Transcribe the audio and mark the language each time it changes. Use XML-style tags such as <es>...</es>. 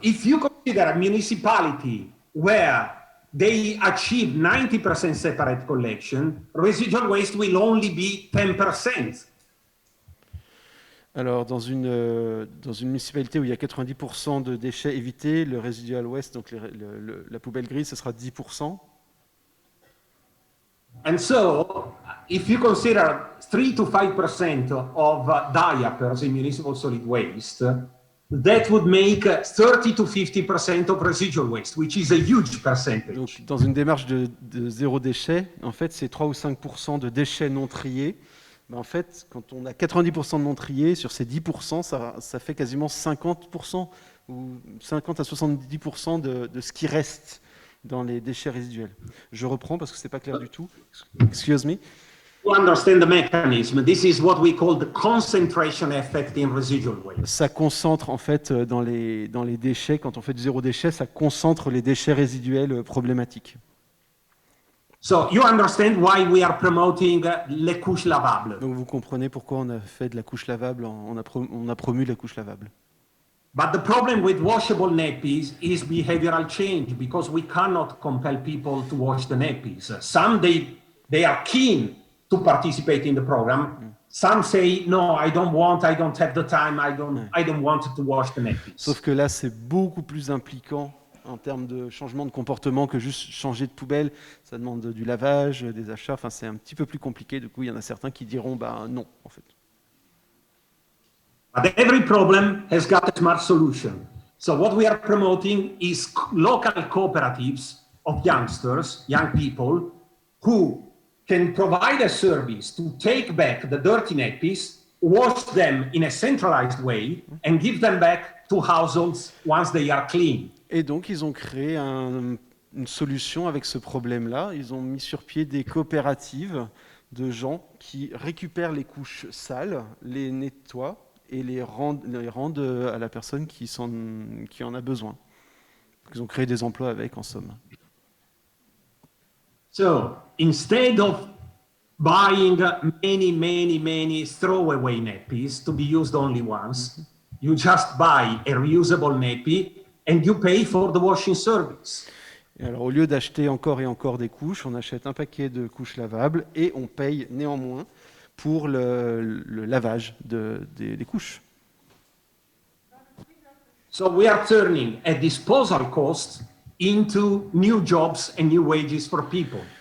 <en>if you consider a municipality where they achieve 90% separate collection, residual waste will only be 10%.</en> <fr>Alors, dans une municipalité où il y a 90% de déchets évités, le residual waste, donc la poubelle grise, ce sera 10%.</fr> <en>And so, if you consider 3 to 5% of diapers in municipal solid waste, that would make 30 to 50% of residual waste, which is a huge percentage.</en> <fr>Donc, dans une démarche de zéro déchet, en fait, c'est 3 ou 5% de déchets non triés. Ben, en fait, quand on a 90% de non triés, sur ces 10%, ça fait quasiment 50% ou 50 à 70% de ce qui reste dans les déchets résiduels. Je reprends parce que c'est pas clair du tout.</fr> <en>Excuse me. To understand the mechanism, this is what we call the concentration effect in residual waste.</en> <fr>Ça concentre en fait dans les déchets, quand on fait du zéro déchet, ça concentre les déchets résiduels problématiques.</fr> <en>So you understand why we are promoting</en> <fr>les couches lavables. Donc vous comprenez pourquoi on a fait de la couche lavable, on a promu la couche lavable.</fr> <en>But the problem with washable nappies is behavioral change because we cannot compel people to wash the nappies. Some they are keen to participate in the program. some say, no, I don't have the time, I don't want to wash the nappies.</en> <fr>Sauf que là, c'est beaucoup plus impliquant en termes de changement de comportement que juste changer de poubelle. Ça demande du lavage, des achats, enfin c'est un petit peu plus compliqué. Du coup, il y en a certains qui diront, bah non, en fait.</fr> <en>But every problem has got a smart solution. So what we are promoting is local cooperatives of youngsters, young people, who can provide a service to take back the dirty nappies, wash them in a centralized way, and give them back to households once they are clean.</en> <fr>Et donc, ils ont créé une solution avec ce problème-là. Ils ont mis sur pied des coopératives de gens qui récupèrent les couches sales, les nettoient et les rendent à la personne qui en a besoin. Donc, ils ont créé des emplois avec, en somme.</fr> <en>So, instead of buying many throwaway nappies to be used only once, you just buy a reusable nappy and you pay for the washing service.</en> <fr>Et alors, au lieu d'acheter encore et encore des couches, on achète un paquet de couches lavables et on paye néanmoins pour le lavage des couches.</fr> <en>So we are turning a disposal cost into new jobs and new wages for people.</en>